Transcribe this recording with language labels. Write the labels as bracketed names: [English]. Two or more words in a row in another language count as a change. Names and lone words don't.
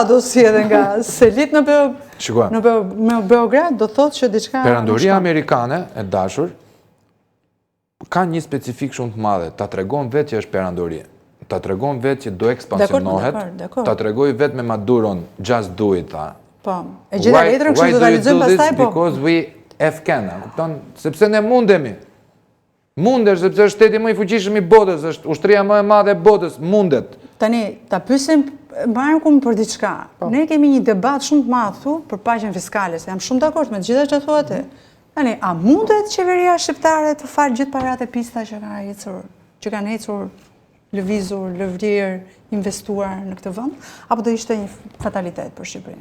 [Albanian] Do si edhe nga Selit në Beograd, do thotë që diçka... Perandoria amerikane, e dashur, ka një specifik shumë të madhe, ta tregon vetë që është perandori, ta tregon vetë që do ekspansionohet, ta tregoj vetë me Maduron, [English] just do it, [Albanian] tha. Po, e gjitha letrën kështu do ta lexojmë pastaj, po. [English] Because we can, [Albanian] sepse ne mundemi. Mundesh, sepse është shteti më i fuqishëm i botës, është ushtria më e madhe e botës, mundet. Tani, ta pyesim Markun për diçka. Ne kemi një debat shumë të madh këtu për paqen fiskale, se jam shumë dakord me të gjitha që thuat. Tani, a mundet qeveria shqiptare të falë gjithë paratë e pista që kanë ecur, lëvizur, lëvrir, investuar në këtë vend, apo do ishte një fatalitet për Shqipërinë?